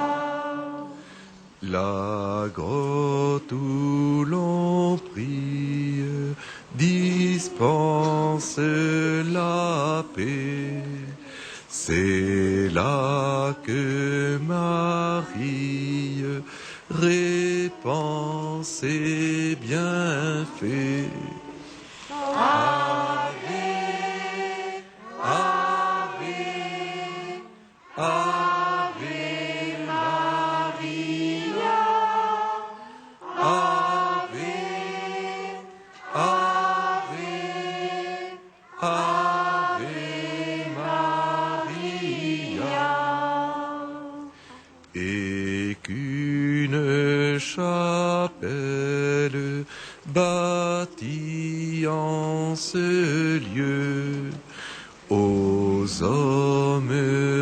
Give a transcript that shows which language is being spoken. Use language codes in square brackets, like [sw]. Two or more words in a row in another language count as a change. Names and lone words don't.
[fr] La grotte où l'on prie dispense la paix. C'est là que Marie répand ses bienfaits. [la] Ave, Ave, Ave Maria, Ave, Ave, Ave Maria. [fr] Et qu'une chapelle bâtie en ce lieu aux hommes